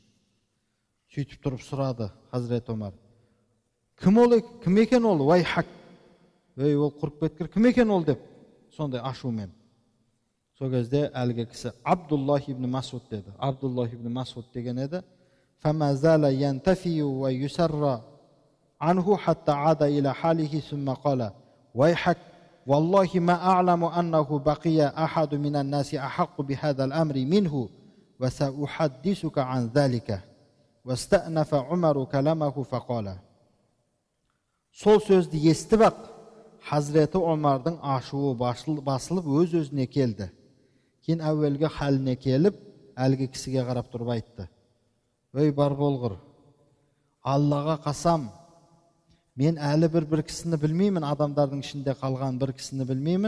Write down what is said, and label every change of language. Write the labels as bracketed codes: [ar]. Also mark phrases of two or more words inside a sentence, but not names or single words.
[kk] Сөйтіп тұрып сұрады Хазіреті Омар: Кім екен ол? Вайхак. Ол құрып кеткір, кім екен ол деп, сондай ашумен. Сол кезде әлгі кісі Абдуллах ибн Масуд деді. Абдуллах ибн Масуд деген еді. [ar] فَمَا زَالَ يَنْتَفِيُ وَيُسَرَّ عَنْهُ حَتَّى عَادَ إِلَى حَالِهِ ثُمَّ قَالَ وَيْحَكْ وَاللَّهِ مَا أَعْلَمُ أَنَّهُ بَقِيَ أَحَدٌ مِنَ النَّاسِ أَحَقُّ بِهَذَا الْأَمْرِ مِنْهُ وَسَأُحَدِّثُكَ عَنْ ذَلِكَ وَاسْتَأْنَفَ عُمَرُ كَلَامَهُ فَقَالَ. [kk] Сол сөзді естіп-ақ Хазіреті Омардың ашуы басылып өз-өзіне келді. Кейін әуелгі халіне келіп, әлгі кісіге қарап тұрып айтты: Өй бар болғыр, Аллаға қасам, мен әлі бір кісіні білмеймін, адамдардың ішінде қалған бір кісіні білмеймін.